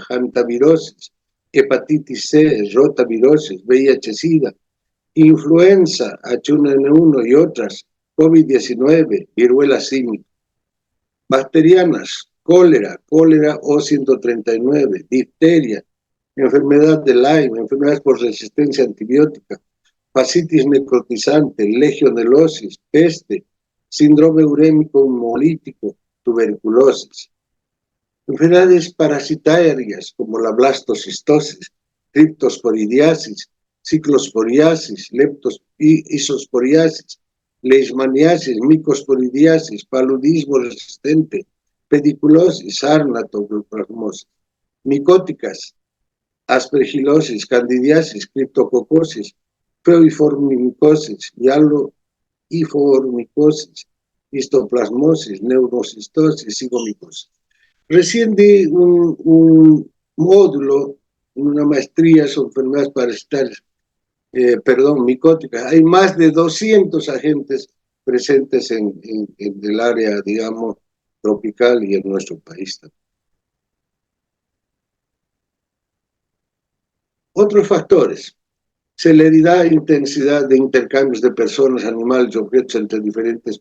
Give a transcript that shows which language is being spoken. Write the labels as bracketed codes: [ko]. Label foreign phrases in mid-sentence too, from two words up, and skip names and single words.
[es] hantavirosis, hepatitis C, rotavirosis, VIH-Sida, influenza, H1N1 y otras, COVID-19, viruela símica, bacterianas, cólera O139, difteria, enfermedad de Lyme, enfermedades por resistencia antibiótica, fascitis necrotizante, legionelosis, peste, síndrome urémico hemolítico, tuberculosis. Enfermedades parasitarias como la blastocistosis, triptosporidiasis, ciclosporiasis, isosporiasis, leishmaniasis, micosporidiasis, paludismo resistente, pediculosis, sarnatoplasmosis, micóticas, aspergilosis, candidiasis, criptococosis, feiformicosis, hialoiformicosis, histoplasmosis, neurocistosis, cigomicosis. Recién di un módulo, una maestría sobre enfermedades parasitarias, micóticas. Hay más de 200 agentes presentes en el área, digamos, tropical y en nuestro país también. Otros factores: celeridad e intensidad de intercambios de personas, animales y objetos entre diferentes